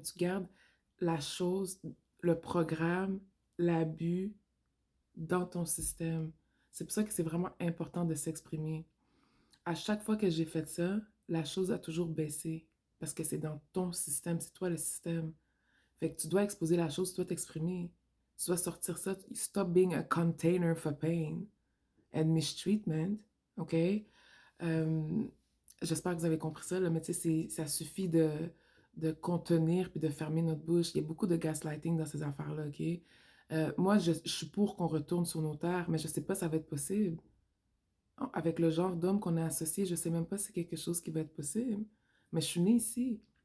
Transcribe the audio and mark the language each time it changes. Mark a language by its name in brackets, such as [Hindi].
[French] Tu gardes la chose, le programme, l'abus dans ton système. C'est pour ça que c'est vraiment important de s'exprimer. À chaque fois que j'ai fait ça, la chose a toujours baissé parce que c'est dans ton système, c'est toi le système. Fait que tu dois exposer la chose, tu dois t'exprimer. Tu dois sortir ça. [English] Stop being a container for pain and mistreatment, OK? [French] Euh, J'espère que vous avez compris ça, là, mais tu sais, ça suffit de contenir puis de fermer notre bouche. Il y a beaucoup de gaslighting dans ces affaires-là, OK? Moi, je suis pour qu'on retourne sur nos terres, mais je sais pas si ça va être possible. Avec le genre d'homme qu'on est associé, je sais même pas si c'est quelque chose qui va être possible. Mais je suis née ici.